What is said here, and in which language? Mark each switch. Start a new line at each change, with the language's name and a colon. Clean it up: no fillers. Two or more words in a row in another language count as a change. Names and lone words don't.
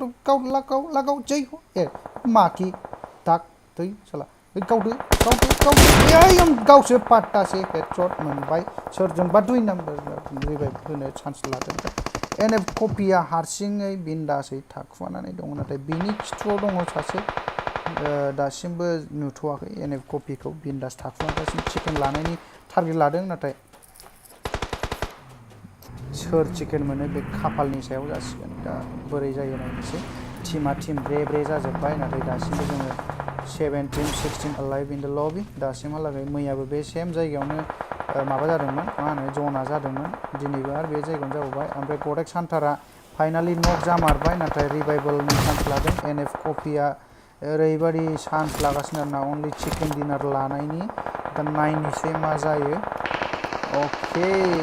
Bodo: गाव जै ए माखि दाग थै साला गावदो गावसो पाट्टासे हेडशट मोनबाय सोरजोंबा 2 नाम्बार रिभाइभ होनो चान्स लादों एनएफ कफिया हारसिङै बिन्दासै थाखुमानानै दङ नाथाय बिनि खिथुआव दङ सासे दासिमबो नुथ'वाखै एनएफ कफिखौ बिन्दास थाखुमागासिनो चिकेन लानायनि टारगेट लादों नाथाय सोर चिकेन मोनो बे खाफालनि सायाव जासिगोन दा बोरै जायो नायनोसै टीमा ब्रे जाजोब्बाय नाथाय दासिमबो जोङो 16
English: alive in the lobby
Bodo: दासिमहालागै मैयाबो बे सेम जायगायावनो माबा जादोंमोन मा होनो जना जादोंमोन दिनैबो आरो बे जायगायावनो जाबावबाय ओमफ्राय गडेक्स हान्टारा फाइनालि नक जामारबाय नाथाय रिभाइभेलनि चान्स लादों एनएफ कफिया ओरैबादि चान्स लागासिनो आरोना
English: only chicken dinner
Bodo: लानायनि दा नायनोसै मा जायो अके